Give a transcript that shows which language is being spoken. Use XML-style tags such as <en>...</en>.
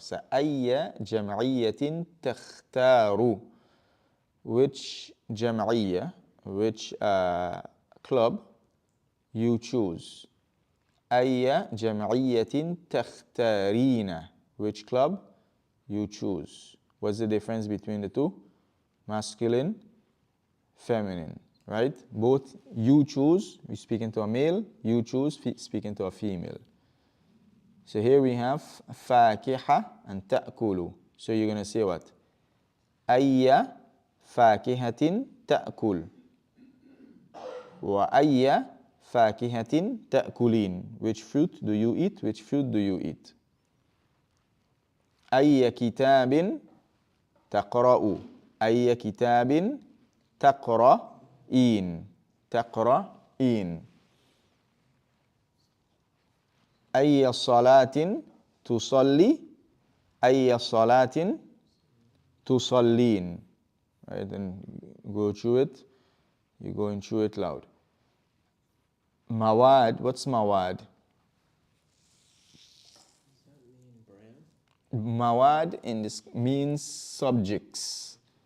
<ar>So أي جمعية تختار?</ar> <en>Which جمعية, which club you choose.</en> <ar>أي جمعية تختارين?</ar> <en>Which club you choose. What's the difference between the two? Masculine, feminine, right? Both you choose, we speaking to a male, you choose, speaking to a female. So here we have فاكهة and تأكل. So you're going to say what?</en> <ar>أي فاكهة تأكل. وأي فاكهة تأكلين.</ar> <en>Which fruit do you eat? Which fruit do you eat?</en> <ar>أي كتاب تقرأ. أي كتاب تقرأين تقرأين. أي صلاة تصلي أي صلاة تصلين.</ar> <en>Right, then go through it. You're going through it loud. Mawad, what's mawad? Does that mean brand? Mawad in this means subjects.</en>